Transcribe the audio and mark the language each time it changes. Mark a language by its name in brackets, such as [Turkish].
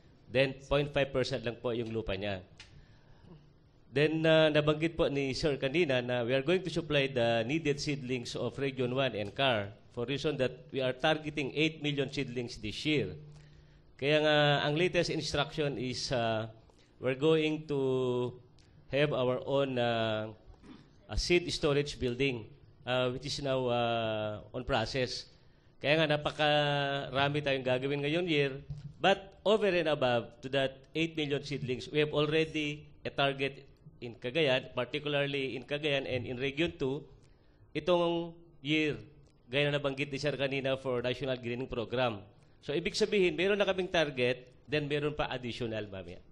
[English] Then 0.5% [Filipino] lang po yung lupa niya. [English] Then [Filipino] nabanggit po ni Sir kanina na [English] we are going to supply the needed seedlings of Region 1 and CAR for reason that we are targeting 8 million seedlings this year. [Filipino] Kaya nga ang [English] latest instruction is we're going to have our own a seed storage building which is now on process. [Filipino] Kaya nga napakarami tayong gagawin ngayon year. [English] But over and above to that 8 million seedlings, we have already a target in Cagayan, particularly in Cagayan and in Region 2, [Filipino] itong year, gaya na nabanggit ni Sir kanina [English] for National Greening Program. [Filipino] So ibig sabihin, meron na kaming target, then meron pa additional mamaya.